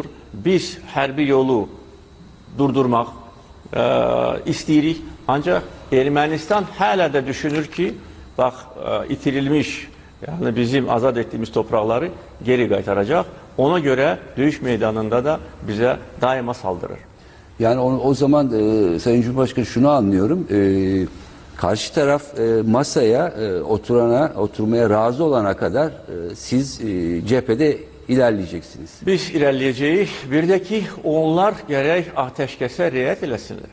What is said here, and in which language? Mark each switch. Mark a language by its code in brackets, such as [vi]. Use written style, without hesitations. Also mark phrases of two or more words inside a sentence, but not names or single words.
[az] Biz hərbi yolu durdurmaq istəyirik. Ancaq Ermənistan hələ də düşünür ki, bax itirilmiş, yəni bizim azad etdiyimiz torpaqları geri qaytaracaq. Ona görə döyüş meydanında da bizə daima saldırır. [tr] Yani o zaman Sayın Cumhurbaşkanı şunu anlıyorum. Karşı taraf masaya oturmaya razı olana kadar siz cephede ilerleyeceksiniz. Biz ilerleyeceğiz. [az] Bir de ki onlar gerek ateşkese riayet eləsinlər.